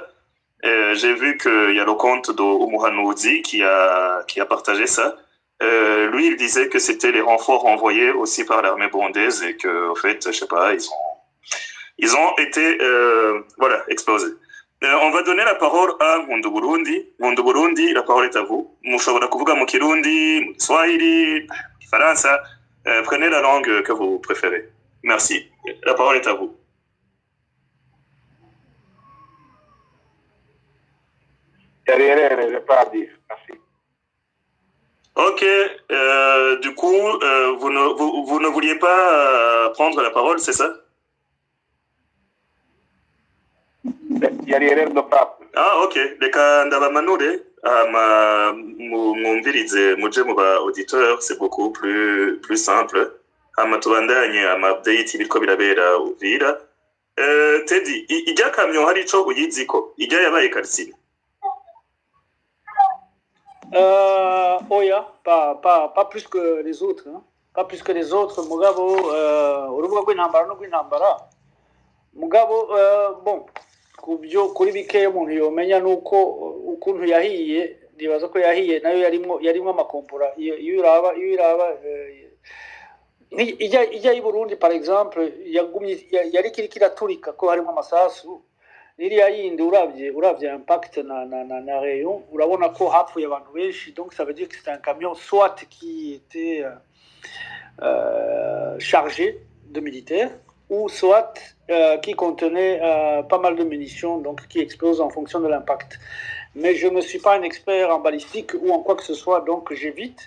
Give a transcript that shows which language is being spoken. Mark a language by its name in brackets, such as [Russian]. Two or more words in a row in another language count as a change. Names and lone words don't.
[French] J'ai vu qu'il y a le compte de Umuhanuzi qui a partagé ça. Lui, il disait que c'était les renforts envoyés aussi par l'armée burundaise et que, en fait, je sais pas, ils ont été, voilà, explosés. On va donner la parole à Mundu Burundi. Mundu Burundi, la parole est à vous. [Rundi] Mushobora kuvuga mu Kirundi, mu Kiswahili, mu Kifaransa. [French] Prenez la langue que vous préférez. Merci. La parole est à vous. Je pas à dire. Merci. Ok. Du coup, vous ne vouliez pas prendre la parole, c'est ça? Ah, ok. [Rundi] Reka ndabamanure mwumvirize muje mu ba auditeur, [French] c'est beaucoup plus simple. [Rundi] Hama tubandanye ama update biriko birabera Uvira. Teddy, ijya kamyo hari ico uyiziko? Ijya yabaye Karsine? Oya, [French] pas plus que les autres, hein. Pas plus que les autres. [Rundi] Mugabo, urubuga rw'intambara no rw'intambara. Mugabo, bon, kuri bike umuntu yomenya nuko ukuntu yahiye, ndibaza ko yahiye nayo yarimwo amakompora. Iyo iraba ijya i Burundi par exemple yari kiraturika ko harimo amasasu. Iriya yindi uravye impact na rayon, urabona ko hapfuye abantu benshi, [French] donc ça veut dire que c'est un camion soit qui était chargé de militaires ou soit qui contenait pas mal de munitions, donc qui explose en fonction de l'impact. Mais je ne suis pas un expert en balistique ou en quoi que ce soit, donc j'évite.